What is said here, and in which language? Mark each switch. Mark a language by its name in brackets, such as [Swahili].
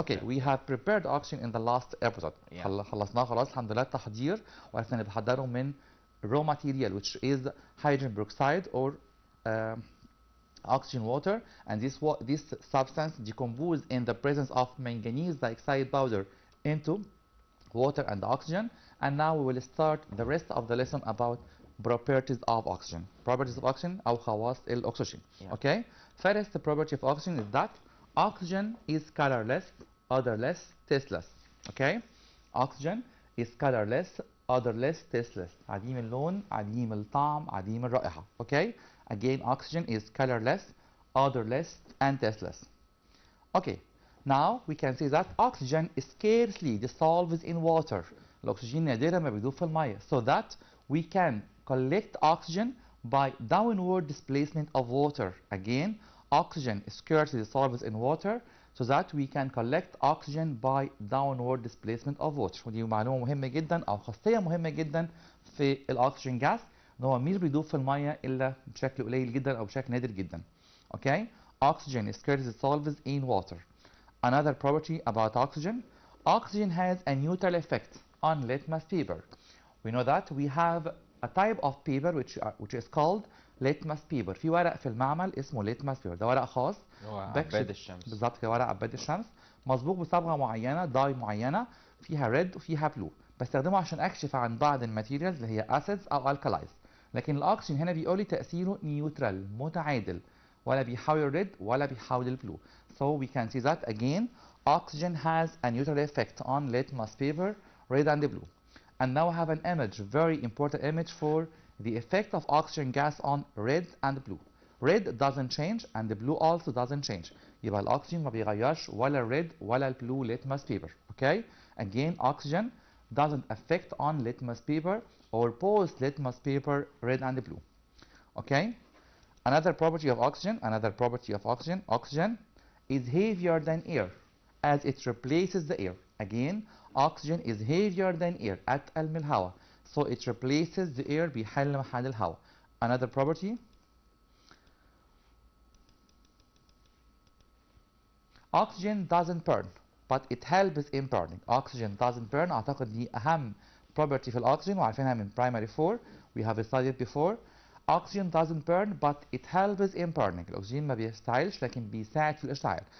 [English] Okay, we have prepared oxygen in the last episode. [Arabic] خلصناه خلاص الحمد لله التحضير، وعرفنا ان بنحضره من [English] raw material which is hydrogen peroxide or oxygen water, and this substance decomposes in the presence of manganese dioxide powder into water and oxygen. And now we will start the rest of the lesson about properties of oxygen. [Arabic] أو خواص الأكسجين. [English] Okay, first property of oxygen is that oxygen is colorless, odorless, tasteless. Okay, oxygen is colorless, odorless, tasteless. [Arabic] عديم اللون، عديم الطعم، عديم الرائحة. [English] Okay, again oxygen is colorless, odorless, and tasteless. Okay, now we can say that oxygen scarcely dissolves in water. [Arabic] الأكسجين نادرا ما بيدوب في المية. [English] So that we can collect oxygen by downward displacement of water. Again, oxygen scarcely dissolves in water, so that we can collect oxygen by downward displacement of water. [Arabic] ودي معلومة مهمة جدا أو خاصية مهمة جدا في الأكسجين جاس، إن هو مش بيدوب في المية إلا بشكل قليل جدا أو بشكل نادر جدا. [English] Okay? Oxygen scarcely dissolves in water. Another property about oxygen, oxygen has a neutral effect on litmus paper. We know that we have a type of paper which is called litmus paper. [Arabic] في ورق في المعمل اسمه litmus paper، ده ورق خاص هو عباد الشمس. بالظبط كده، ورق عباد الشمس مصبوغ بصبغه معينه، داي معينه فيها ريد وفيها بلو. بستخدمه عشان اكشف عن بعض الماتيريالز اللي هي اسيدز او الكالايز. لكن الاكسجين هنا بيقول لي تاثيره نيوترال، متعادل، ولا بيحاول الريد ولا بيحاول البلو. [English] So we can see that again oxygen has a neutral effect on litmus paper, red and blue. And now I have an image, very important image for the effect of oxygen gas on red and blue. Red doesn't change and the blue also doesn't change. [Arabic] يبقى الأكسجين ما بيغيرش ولا الريد ولا البلو litmus paper. [English] Okay? Again, oxygen doesn't affect on litmus paper or post litmus paper red and blue. Okay? Another property of oxygen, oxygen is heavier than air as it replaces the air. Again, oxygen is heavier than air. [Arabic] أتقل من الهواء. [English] So it replaces the air، [Arabic] بيحل محل الهواء. [English] Another property, oxygen doesn't burn but it helps in burning. Oxygen doesn't burn. [Arabic] أعتقد دي أهم property في الأكسجين وعارفينها من primary 4. [English] We have studied before. Oxygen doesn't burn but it helps in burning. [Arabic] الأكسجين ما بيشتعلش لكن بيساعد في الاشتعال.